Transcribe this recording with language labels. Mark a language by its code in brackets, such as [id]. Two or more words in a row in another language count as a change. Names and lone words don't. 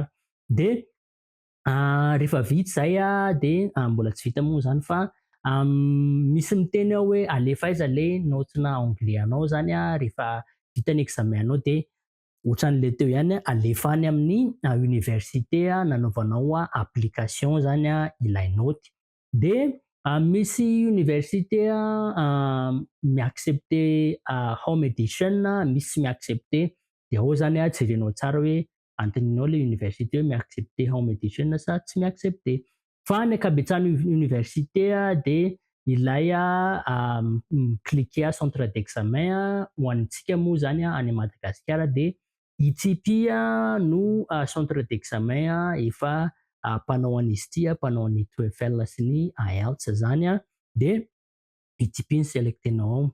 [mg] De rehefa vita zay de mbola tsy vita moa zany fa misy miteny ao hoe alefa aiza le notina anglais anao zany rehefa vita ny examen anao de ohatran'le teo ihany alefa any amin'ny université nanaovanao application zany ilay naoty. De misy université mi-accepter [en] home edition, [mg] misy tsy mi-accepter de ao zany jerenao tsara hoe antoninao le université hoe mi-accepter [en] home edition [mg] sa tsy mi-accepter. Fa ny ankabetsahan'ny université de ilay [fr] cliquer centre d'examen [mg] ho antsika moa zany any Madagasikara de ITP no [fr] centre d'examen [mg] efa mpanao an'izy ity mpanao an'ny TOEFL sy ny IELTS zany de ITP ny selectenao ao.